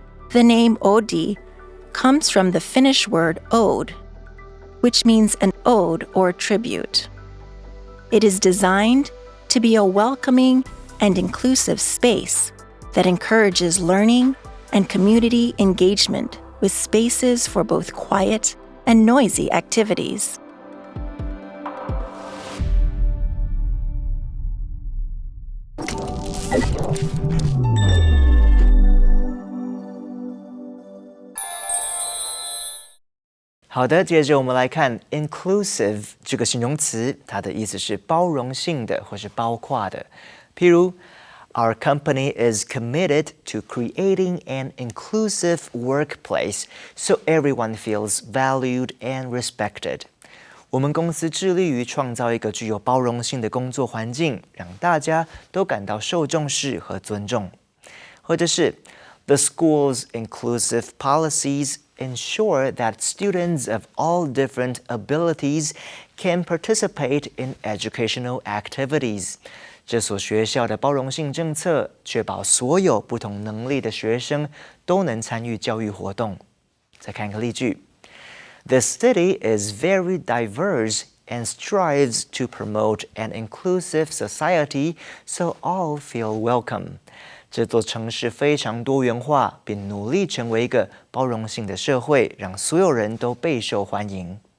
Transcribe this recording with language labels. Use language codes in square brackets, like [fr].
[en] The name Oodi comes from the Finnish word ode, which means an ode or tribute. It is designed to be a welcoming and inclusive space that encourages learning and community engagement with spaces for both quiet and noisy activities. [zh] “好的，接着我们来看 inclusive 这个形容词，它的意思是包容性的或是包括的。 [en] 譬如 Our company is committed to creating an inclusive workplace so everyone feels valued and respected. [zh] 我们公司致力于创造一个具有包容性的工作环境，让大家都感到受重视和尊重。 [en] 或者是 The school's inclusive policies ensure that students of all different abilities can participate in educational activities. [zh] 这所学校的包容性政策确保所有不同能力的学生都能参与教育活动。再看个例句 [en] ：This city is very diverse and strives to promote an inclusive society so all feel welcome. [zh] 这座城市非常多元化，并努力成为一个包容性的社会，让所有人都备受欢迎。